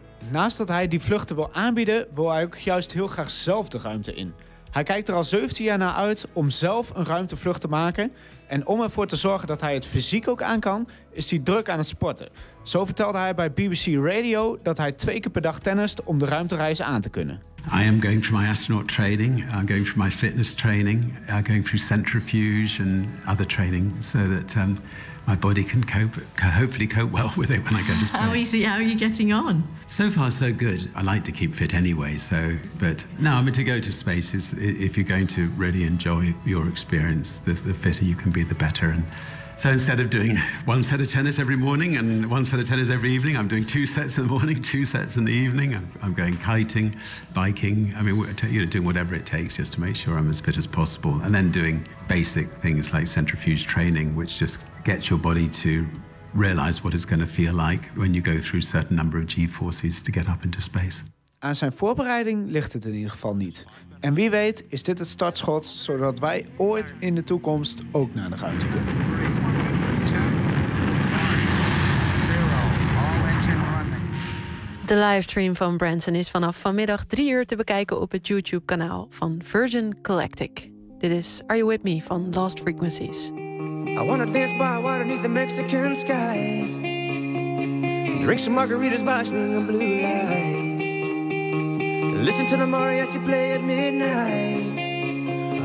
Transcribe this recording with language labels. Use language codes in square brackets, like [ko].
[nl] Naast dat hij die vluchten wil aanbieden, wil hij ook juist heel graag zelf de ruimte in. Hij kijkt er al 17 jaar naar uit om zelf een ruimtevlucht te maken. En om ervoor te zorgen dat hij het fysiek ook aan kan, is hij druk aan het sporten. Zo vertelde hij bij BBC Radio dat hij 2 keer per dag tennist om de ruimtereizen aan te kunnen. [en] I am going for my astronaut training. I'm going for my fitness training. I'm going through centrifuge and other training so that my body can cope, can hopefully cope well with it when I go to space. How are you getting on? So far, so good. I like to keep fit anyway, so, but no, I mean, to go to space is, if you're going to really enjoy your experience, the fitter you can be, the better. And so instead of doing one set of tennis every morning and one set of tennis every evening, I'm doing two sets in the morning, two sets in the evening. I'm going kiting, biking. I mean, you know, doing whatever it takes just to make sure I'm as fit as possible. And then doing basic things like centrifuge training, which just gets your body to realize what it's going to feel like when you go through a certain number of G-forces to get up into space. [nl] Aan zijn voorbereiding ligt het in ieder geval niet. En wie weet is dit het startschot zodat wij ooit in de toekomst ook naar de ruimte kunnen. De livestream van Branson is vanaf vanmiddag 3:00 te bekijken op het YouTube-kanaal van Virgin Galactic. Dit is Are You With Me van Lost Frequencies. [en] I wanna dance by water neath the Mexican sky. Drink some margaritas by swing of blue lights. Listen to the mariachi play at midnight.